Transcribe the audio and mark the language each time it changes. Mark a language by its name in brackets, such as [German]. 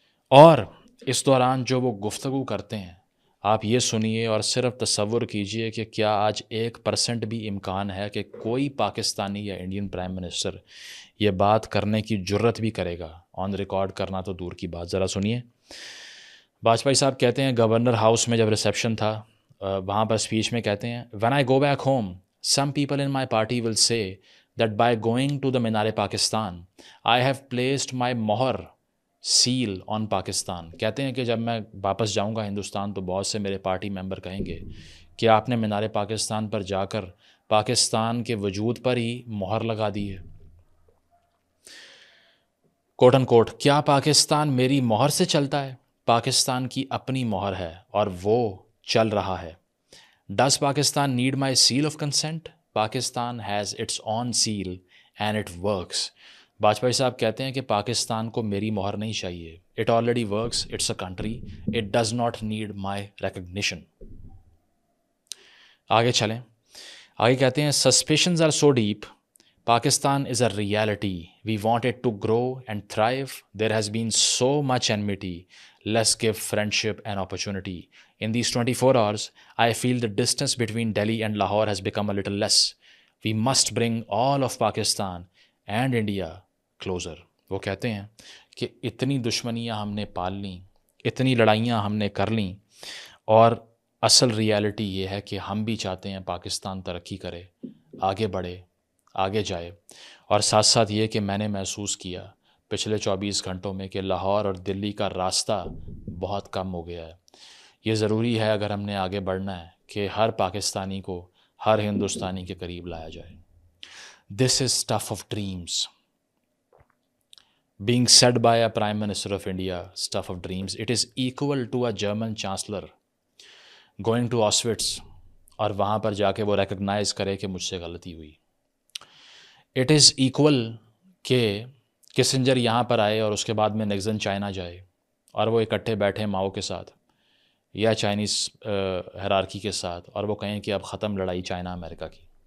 [Urdu] اور اس دوران جو وہ گفتگو کرتے ہیں آپ یہ سنیے اور صرف تصور کیجئے کہ کیا آج 1% بھی امکان ہے کہ کوئی پاکستانی یا انڈین پرائم منسٹر یہ بات کرنے کی جرت بھی کرے گا؟ آن ریکارڈ کرنا تو دور کی بات. ذرا سنیے. واجپئی صاحب کہتے ہیں گورنر ہاؤس میں جب ریسیپشن تھا وہاں پر اسپیچ میں کہتے ہیں [English] When I go back home Some people in my party will say that by going to the Minar-e-Pakistan, I have placed my mohr seal on Pakistan. [Urdu] کہتے ہیں کہ جب میں واپس جاؤں گا ہندوستان تو بہت سے میرے پارٹی ممبر کہیں گے کہ آپ نے مینار پاکستان پر جا کر پاکستان کے وجود پر ہی مہر لگا دی ہے. کوٹ ان کوٹ, کیا پاکستان میری مہر سے چلتا ہے؟ پاکستان کی اپنی مہر ہے اور وہ چل رہا ہے. [English] Does Pakistan need my seal of consent? Pakistan has its own seal and it works. [Urdu] Vajpayee صاحب کہتے ہیں کہ پاکستان کو میری مہر نہیں چاہیے. [English] It already works. It's a country. It does not need my recognition. [Urdu] آگے چلیں. آگے کہتے ہیں [English] suspicions are so deep. Pakistan is a reality. We want it to grow and thrive. There has been so much enmity. Let's give friendship an opportunity. In these 24 hours, I feel the distance between Delhi and Lahore has become a little less. We must bring all of Pakistan and India closer. [Urdu] وہ کہتے ہیں کہ اتنی دشمنیاں ہم نے پال لیں, اتنی لڑائیاں ہم نے کر لیں, اور اصل ریالٹی یہ ہے کہ ہم بھی چاہتے ہیں پاکستان ترقی کرے, آگے بڑھے, آگے جائے. اور ساتھ ساتھ یہ کہ میں نے محسوس کیا پچھلے 24 گھنٹوں میں کہ لاہور اور دلی کا راستہ بہت کم ہو گیا ہے. یہ ضروری ہے اگر ہم نے آگے بڑھنا ہے کہ ہر پاکستانی کو ہر ہندوستانی کے قریب لایا جائے. [English] This is stuff of dreams. Being said by a Prime Minister of India, stuff of dreams. It is equal to a German Chancellor going to Auschwitz [Urdu] اور وہاں پر جا کے وہ ریکگنائز کرے کہ مجھ سے غلطی ہوئی. [English] it is equal [Urdu] کہ کسنجر یہاں پر آئے اور اس کے بعد میں نکسن چائنا جائے اور وہ اکٹھے بیٹھے ماؤ کے ساتھ یا چائنیز ہیرارکی کے ساتھ اور وہ کہیں کہ اب ختم لڑائی چائنا امریکہ کی.